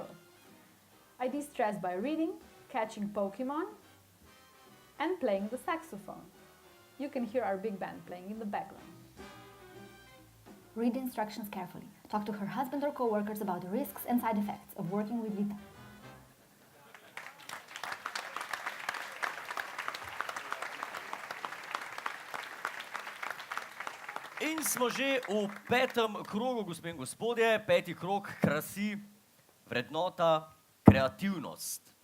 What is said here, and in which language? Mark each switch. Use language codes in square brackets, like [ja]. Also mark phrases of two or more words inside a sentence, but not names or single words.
[en] I de-stress by reading, catching Pokemon, and playing the saxophone. You can hear our big band playing in the background. Read the instructions carefully. Talk to her husband or co-workers about the risks and side effects of working with Vita. [sl] In smo že v 5. krogu, gospe in gospodje. 5. krog krasi, vrednota, kreativnost.